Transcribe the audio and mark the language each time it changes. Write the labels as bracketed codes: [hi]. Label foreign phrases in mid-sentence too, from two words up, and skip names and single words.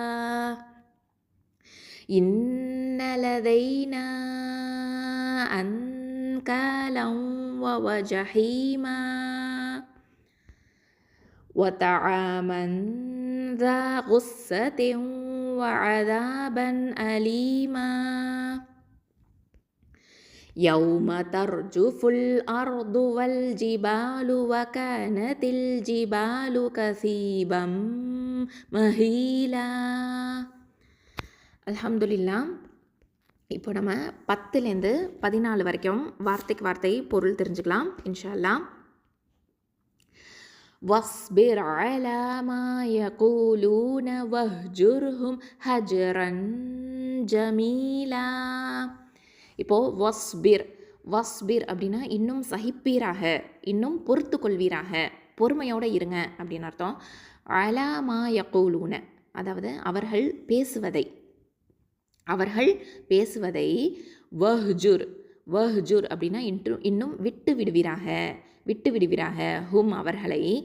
[ar] إن لدينا أنكالا وجحيما وطعاما ذا غصة وعذابا أليما يوم ترجف الأرض والجبال وكانت الجبال كثيبا مهيلا. அல்ஹம்துலில்லாஹ். [ta] இப்போ நம்ம 10லேருந்து 14 வரைக்கும் வார்த்தைக்கு வார்த்தை பொருள் தெரிஞ்சுக்கலாம் [ar] إن شاء الله. واصبر على ما يقولون واهجرهم هجرا جميلا. [ta] இப்போது வஸ்பிர் அப்படின்னா இன்னும் சகிப்பீராக, இன்னும் பொறுத்து கொள்வீராக, பொறுமையோடு இருங்க அப்படின்னு அர்த்தம். [ar] على ما يقولون [ta] அதாவது அவர்கள் பேசுவதை வஹ்ஜுர் அப்படின்னா இன்னும் விட்டு விடுவீராக ஹும் அவர்களை